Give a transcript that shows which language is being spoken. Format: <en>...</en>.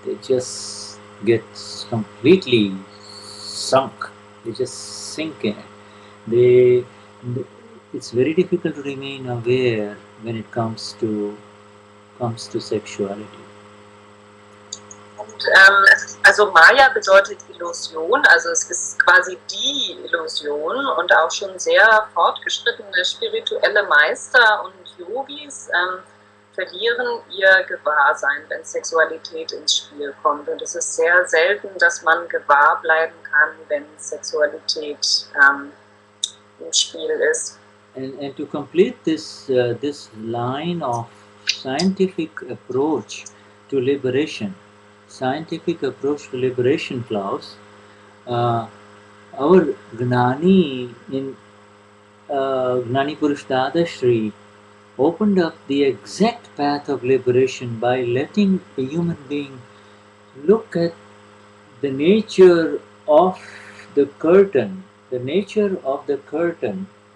<en>They just get completely sunk. They just sink in it. It's very difficult to remain aware when it comes to sexuality.</en> <de>Und also Maya bedeutet Illusion, also es ist quasi die Illusion und auch schon sehr fortgeschrittene spirituelle Meister und Yogis verlieren ihr Gewahrsein, wenn Sexualität ins Spiel kommt. Und es ist sehr selten, dass man gewahr bleiben kann, wenn Sexualität im Spiel ist.</de> <en>And to complete this line of scientific approach to liberation, Klaus, Our Gnani in Gnani Purush Dadashri opened up the exact path of liberation by letting a human being look at the nature of the curtain, the nature of the curtain,</en>